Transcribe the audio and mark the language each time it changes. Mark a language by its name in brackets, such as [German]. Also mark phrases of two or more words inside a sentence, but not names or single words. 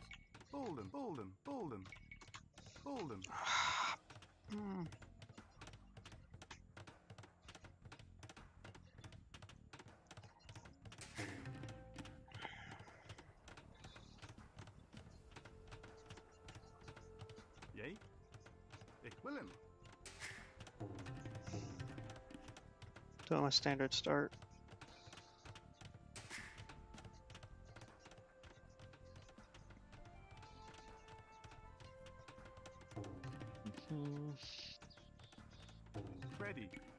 [Danish] Bolden, bolden, bolden. Bolden. Hmm. [Dutch] Yay, ik wil hem. [English] Doing a standard start. Ready.